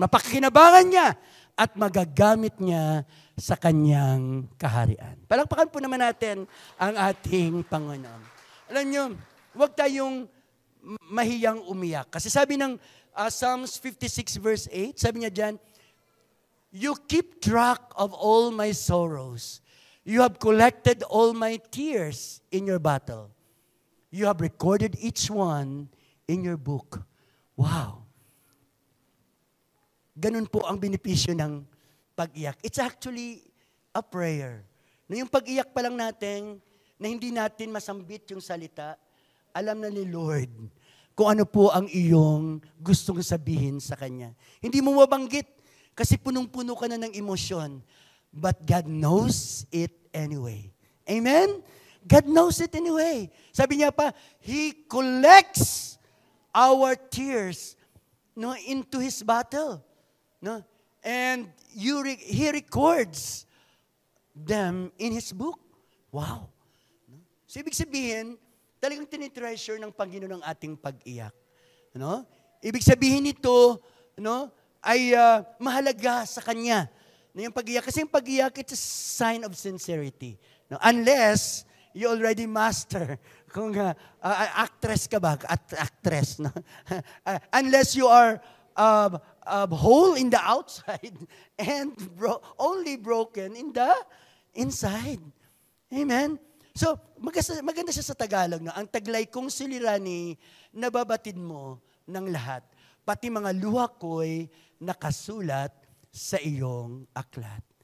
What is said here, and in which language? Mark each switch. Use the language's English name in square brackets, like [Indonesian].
[Filipino] Mapakinabangan niya at magagamit niya sa Kanyang kaharian. Palakpakan po naman natin ang ating Panginoon. Alam niyo, huwag tayong mahiyang umiyak. Kasi sabi ng [English] Psalms 56 verse 8, [Filipino] sabi niya dyan, [English] you keep track of all my sorrows. You have collected all my tears in your bottle. You have recorded each one in your book. Wow. [Filipino] Ganun po ang benepisyo ng pag-iyak. [English] It's actually a prayer. [Filipino] Na yung pag-iyak pa lang natin, na hindi natin masambit yung salita, alam na ni Lord kung ano po ang iyong gustong sabihin sa Kanya. Hindi mo mabanggit kasi punong-puno ka na ng emosyon. [English] But God knows it anyway. Amen? God knows it anyway. [Filipino] Sabi niya pa, [English] He collects our tears, no, into His bottle. No? And He records them in His book. Wow. No? [Filipino] So, ibig sabihin, talagang tinitreasure ng Panginoon ang ating pag-iyak. No? Ibig sabihin nito, no, ay mahalaga sa Kanya. No, yung pag-iyak. Kasi yung pag-iyak, [English] it's a sign of sincerity. No? Unless you already master. [Filipino] Kung actress ka ba? [English] Actress. No? Unless you are whole in the outside and only broken in the inside. [Filipino] Amen? So, maganda siya sa Tagalog. No? Ang taglay kong silirani, nababatid mo ng lahat. Pati mga luha ko'y nakasulat sa iyong aklat.